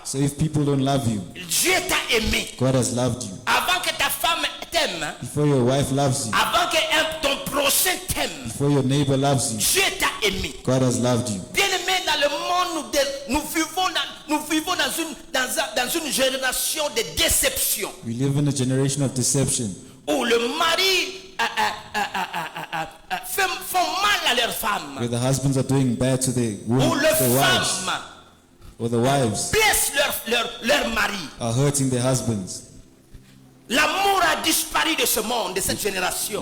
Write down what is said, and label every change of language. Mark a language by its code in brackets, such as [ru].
[en] So if people don't love you, [fr] Dieu t'a aimé. [en] God has loved you. [fr] Avant que ta femme t'aime, [en] Before your wife loves you, [fr] avant que ton prochain t'aime, [en] before your neighbor loves you, [fr] Dieu t'a aimé. [en] God has loved you. [fr] Bien-aimé, dans le monde, nous vivons dans une génération de déception [en] We live in a generation of deception [fr] où le mari font mal à leurs femmes, [en] where the husbands are doing bad to their, [fr] où les [en] their wives, [fr] femmes [en] or the wives [fr] blessent leur mari. [en] are hurting their husbands. [fr] L'amour a disparu de ce monde, de cette génération.